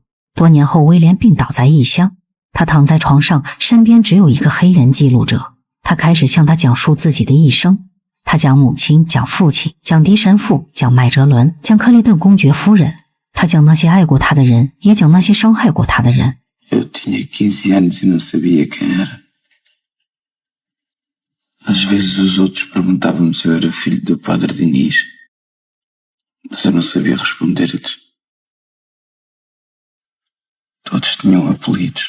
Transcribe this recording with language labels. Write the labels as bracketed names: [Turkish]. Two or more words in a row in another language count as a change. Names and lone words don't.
[Chinese] 多年后，威廉病倒在异乡，他躺在床上，身边只有一个黑人记录者。他开始向他讲述自己的一生，他讲母亲，讲父亲，讲迪神父，讲麦哲伦，讲克利顿公爵夫人。他讲那些爱过他的人，也讲那些伤害过他的人。 [Portuguese] Eu tinha 15 anos e não sabia quem era. Às vezes os outros perguntavam-me se eu era filho do padre Diniz, mas eu não sabia responder-lhes. Todos tinham apelidos.